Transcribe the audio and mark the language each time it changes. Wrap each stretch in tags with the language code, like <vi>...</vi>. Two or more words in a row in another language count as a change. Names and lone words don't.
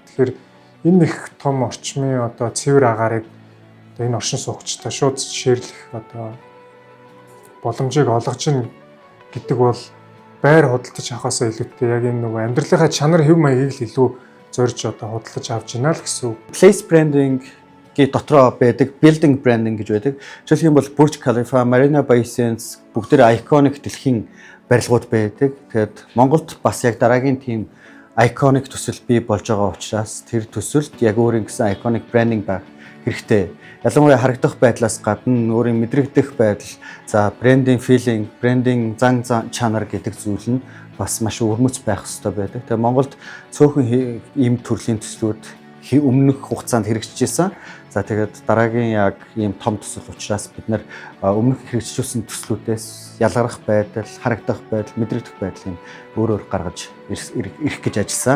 <mn>Тэгэхээр энэ их том орчмын одоо цэвэр агаарыг одоо энэ оршин суугчтай шууд ширлэх одоо боломжийг олгож ийн гэдэг бол байр худалдаж авахаас илүүтэй яг энэ нөгөө амьдралынхаа чанар хэв маягийг л илүү зорж одоо худалдаж авч ийна л гэсэн үг.</mn> <en>Place branding</en> <mn>гээ дотроо байдаг</mn> <en>building branding</en> <mn>гэж байдаг. Жишээлх юм бол Burj Khalifa, Marina Bay Sands бүгд iconic дэлхийн барилгууд байдаг. Тэгэхээр Монголд бас яг дараагийн тийм iconic төсөл бий болж байгаа учраас тэр төсөлд яг өөрийн гэсэн</mn> <en>iconic branding</en> <mn>байх хэрэгтэй. Ялангуяа харагдах байдлаас гадна өөрийн мэдрэгдэх байдал, за</mn> <en>branding feeling,</en> <mn>branding зан чанар гэдэг зүйл нь бас маш өрмөц байх хэрэгтэй байдаг. Тэгээ Монголд цөөхөн ийм төрлийн төслүүд өмнөх хугацаанд хэрэгжижсэн. За тэгээд дараагийн яг ийм том төсөл учраас бид нэр өмнөх хэрэгжижсэн төслүүдээс ялгарах байдал, харагдах байдал, мэдрэгдэх байдлыг өөр гаргаж ирэх гэж ажилласан.</mn>